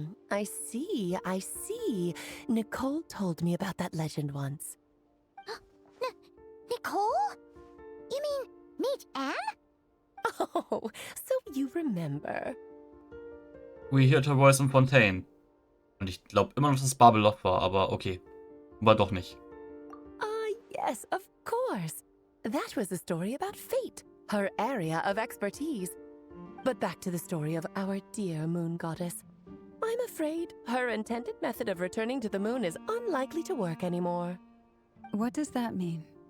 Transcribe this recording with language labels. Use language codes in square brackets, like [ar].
[en] I see. Nicole told me about that legend once. Nicole? You mean Mage Anne? Oh, so you remember. We heard her voice in Fontaine. [de] Und ich glaube immer noch, dass es Babelloch war, aber okay. War doch nicht. [en] Yes, of course. That was a story about fate, her area of expertise. But back to the story of our dear moon goddess. I'm afraid her intended method of returning to the moon is unlikely to work anymore. What does that mean?